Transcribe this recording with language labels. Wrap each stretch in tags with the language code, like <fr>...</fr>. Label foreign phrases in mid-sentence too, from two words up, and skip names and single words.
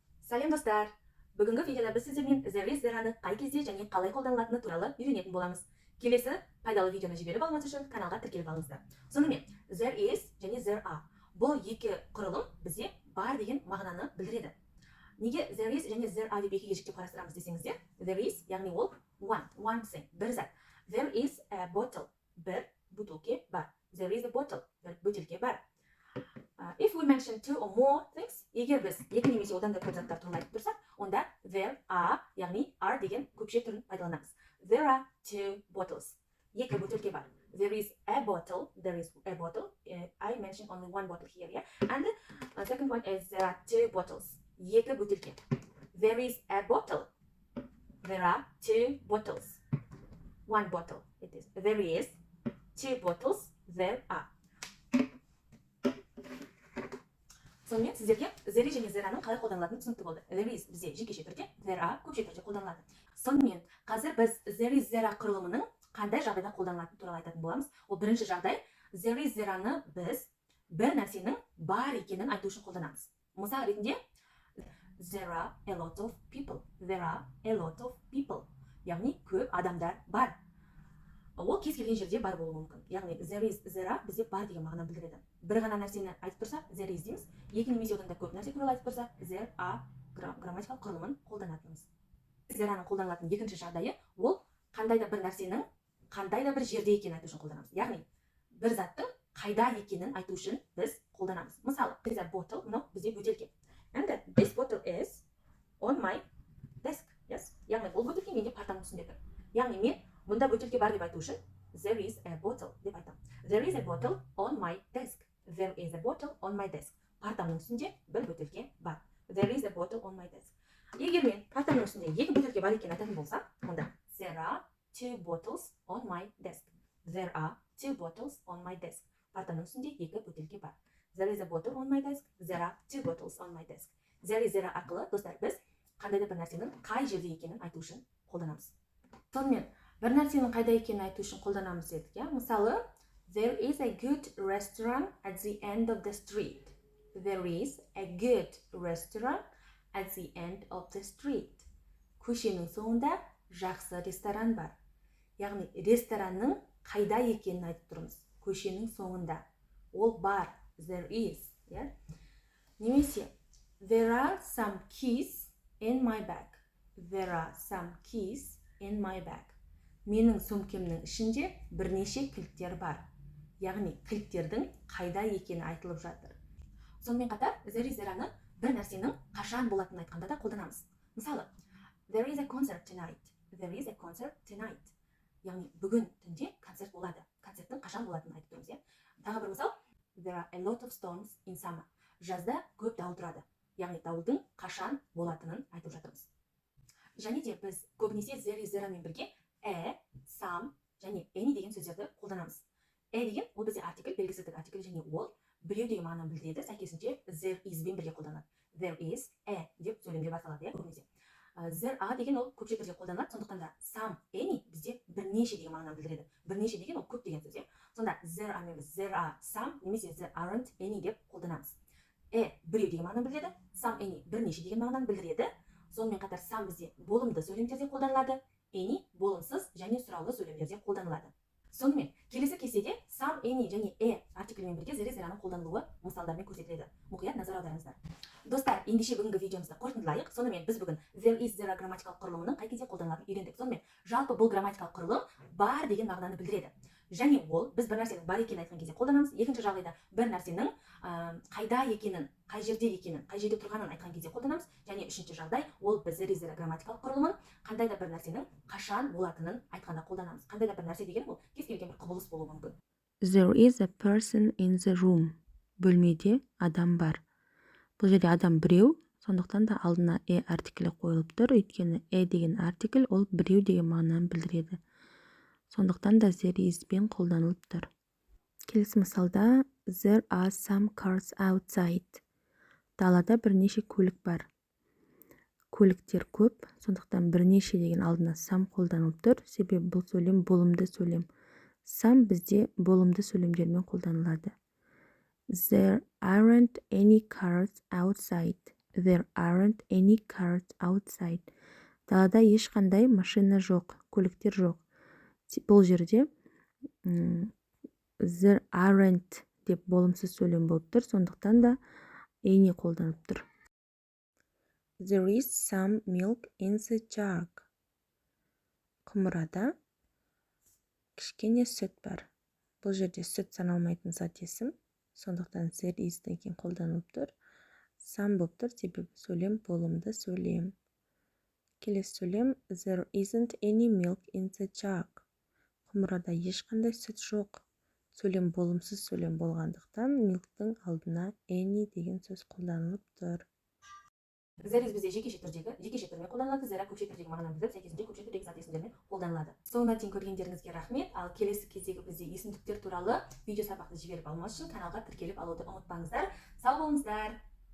<kk>Сәлем достар! Бүгінгі видеода біз сіздермен</kk> <en>there is there'аны</en> <kk>қай кезде және қалай қолданылатыны туралы үйренетін боламыз. Келесі пайдалы видеоны жіберіп алмас үшін каналға тіркеліп алыңыздар. Сонымен,</kk> <en>there is және there are.</en> <kk>Бұл екі құрылым бізде бар деген мағынаны білдіреді. Неге</kk> <en>there is</en> <kk>және</kk> <en>there are</en> <kk>деп екіге жіктеп қарастырамыз десеңіздер,</kk> <en>there is,</en> <kk>яғни ол</kk> <en>one thing,</en> <kk>бір зат.</kk> <en>There is a bottle,</en> <kk>бір бутылке бар.</kk> <en>There is a bottle,</en> <kk>бір бөтелке бар.</kk> <en>If we mention two or more things,</en> <kk>егер біз екі немесе одан да көп заттар туралы айтып тұрсақ, онда</kk> <en>there are,</en> <kk>яғни are деген көпше түрін пайдаланамыз.</kk> <en>There are two bottles.</en> <kk>Екі бөтелке бар.</kk> <en>There is a bottle. There is a bottle. I mentioned only one bottle here, yeah. And the second one is there are two bottles.</en> <kk>Екі бөтелке.</kk> <en>There is a bottle. There are two bottles. One bottle. It is. There is two bottles. There are.</en> <kk>Сонымен сіздерге</kk> <en>there is</en> <kk>және there'ның қалай қолданылатыны түсінікті болды.</kk> <en>There is</en> <kk>бізде жекеше түрде,</kk> <en>there are</en> <kk>көпше түрде қолданылады. Сонымен қазір біз</kk> <en>there is there are</en> <kk>құрылымының қандай жағдайда қолданылатыны туралы айтатын боламыз. Ол бірінші жағдай,</kk> <en>there is there'ны</en> <kk>біз бір нәрсенің бар екенін айту үшін қолданамыз. Мысал ретінде</kk> <en>there are a lot of people. There are a lot of people.</en> <kk>Яғни көп адамдар бар. Ол кез келген жерде бар болуы мүмкін. Яғни</kk> <en>there is there are</en> <kk>бізде бар деген мағынаны білдіреді. Бір ғана нәрсені айтып тұрсақ,</kk> <en>there is дейміз.</en> <kk>Екі немесе одан да көп нәрсе туралы айтып тұрсақ,</kk> <en>there are</en> <kk>грамматикалық құрылымын қолданатынымыз. There'ның қолданылатын екінші жағдайы, ол қандай да бір нәрсенің қандай да бір жерде екенін айту үшін қолданамыз. Яғни бір заттың қайда екенін айту үшін біз қолданамыз. Мысалы,</kk> <en>there is a bottle,</en> <kk>мынау бізде бөтелке.</kk> <en>And this bottle is on my desk. Yes.</en> <kk>Яғни бұл бөтелке менде партаның үстінде тұр. Яғни мен мұнда бөтелке бар деп айту үшін</kk> <en>there is a bottle</en> <kk>деп айтамын.</kk> <en>There is a bottle on my desk. There is a bottle on my desk.</en> <kk>Партамның үстінде бір бөтелке бар.</kk> <en>There is a bottle on my desk.</en> <kk>Егер мен партамның үстінде екі бөтелке бар екенін айтатын болсам, онда</kk> <en>there are two bottles on my desk. There are two bottles on my desk.</en> <kk>Партамның үстінде екі бөтелке бар.</kk> <en>There is a bottle on my desk. There are two bottles on my desk. There is there</en> <kk>арқылы достар біз қандай да бір нәрсенің қай жерде екенін айту үшін қолданамыз. Сонымен бір нәрсенің қайда екенін айту үшін қолданамыз дедік, иә? Мысалы,</kk> <en>there is a good restaurant at the end of the street. There is a good restaurant at the end of the street.</en> <kk>Көшенің соңында жақсы ресторан бар. Яғни ресторанның қайда екенін айтып тұрмыз. Көшенің соңында. Ол бар.</kk> <en>There is,</en> <kk>иә?</kk> <en>Немесе there are some keys in my bag. There are some keys in my bag.</en> <kk>Менің сөмкемнің ішінде бірнеше кілттер бар. Яғни кілттердің қайда екені айтылып жатыр. Сонымен қатар,</kk> <en>there is there'ны</en> <kk>бір нәрсенің қашан болатынын айтқанда да қолданамыз. Мысалы,</kk> <en>there is a concert tonight. There is a concert tonight.</en> <kk>Яғни бүгін түнде концерт болады. Концерттің қашан болатынын айтып тұрмыз, иә? Тағы бір мысал,</kk> <en>there are a lot of storms in summer.</en> <kk>Жазда көп дауыл тұрады. Яғни дауылдың қашан болатынын айтып жатырмыз. Және де біз көбінесе</kk> <en>there is there'мен</en> <kk>бірге some және any деген сөздерді қолданамыз. Деген ол бізде артикль, белгісіздік артикль және ол біреу деген мағынаны білдіреді, сәйкесінше</kk> <en>there is</en> <kk>бен бірге қолданады.</kk> <en>There is</en> <kk>деп сөйлемге басталады, иә, көбінесе.</kk> <en>There are</en> <kk>деген ол көпше түрде қолданылады, сондықтан да some, any бізде бірнеше деген мағынаны білдіреді. Бірнеше деген ол көп деген сөз, иә. Сонда</kk> <en>there are some</en> <kk>немесе</kk> <en>there aren't any</en> <kk>деп қолданамыз. Біреу деген мағынаны білдіреді, some, any бірнеше деген мағынаны білдіреді. Сонымен қатар some бізде болымды сөйлемдерде қолданылады, any болымсыз және сұраулы сөйлемдерде қолданылады. Сонымен, келесі кестеде some, any және артиклімен бірге</kk> <en>there is there'ның</en> <kk>қолданылуы мысалдармен көрсетіледі. Мұқият назар аударыңыздар. Достар, ендеше бүгінгі видеомызды қорытындылайық. Сонымен біз бүгін</kk> <en>there is there</en> <kk>грамматикалық құрылымының қай кезде қолданылатынын үйрендік. Сонымен, жалпы бұл грамматикалық құрылым бар деген мағынаны білдіреді. Және ол біз бір нәрсенің бар екенін айтқан кезде қолданамыз. Екінші жағдайда бір нәрсенің қайда екенін, қай жерде екенін, қай жерде тұрғанын айтқан кезде қолданамыз. Және үшінші жағдай, ол біз</kk> <en>there is there</en> <kk>грамматикалық құрылымын қандай да бір нәрсенің қашан болатынын айтқанда қолданамыз. Қандай да бір нәрсе деген ол кез келген бір құбылыс болуы мүмкін.</kk> <en>There is a person in the room.</en> <kk>Бөлмеде адам бар. Бұл жерде адам біреу, сондықтан да алдына артиклі қойылып тұр. Өйткені деген артикль ол біреу деген мағынаны білдіреді. Сондықтан да</kk> <en>there is</en> <kk>бен қолданылып тұр. Келесі мысалда</kk> <en>there are some cars outside.</en> <kk>Далада бірнеше көлік бар. Көліктер көп, сондықтан бірнеше деген алдына some қолданылып тұр. Себебі бұл сөйлем болымды сөйлем. Some бізде болымды сөйлемдермен қолданылады.</kk> <en>There aren't any cars outside. There aren't any cars outside.</en> <kk>Далада ешқандай машина жоқ, көліктер жоқ. Бұл жерде</kk> <en>there aren't</en> <kk>деп болымсыз сөйлем болып тұр, сондықтан да any қолданып тұр.</kk> <en>There is some milk in the jug.</en> <kk>Құмырада кішкене сүт бар. Бұл жерде сүт саналмайтын зат есім, сондықтан</kk> <en>there is-ден</en> <kk>кейін қолданылып тұр. Some болып тұр, себебі сөйлем болымды сөйлем. Келесі сөйлем</kk> <en>there isn't any milk in the jug.</en> <kk>Құмырада ешқандай сүт жоқ. Сөйлем болымсыз сөйлем болғандықтан milk-тың алдына any деген сөз қолданылып тұр.</kk> <en>There is</en> <kk>бізде жекеше түрмен қолданылады, there көкше түрдегі мағынаны білдіріп, сәйкесінше көкше түрдегі зат есімдермен қолданылады. Соңына дейін көргендеріңізге рахмет. Ал келесі кездегі бізде есімдіктер туралы видео сабақты жіберіп алмас үшін каналға тіркеліп алуды ұмытпаңыздар. Сау болыңыздар.</kk>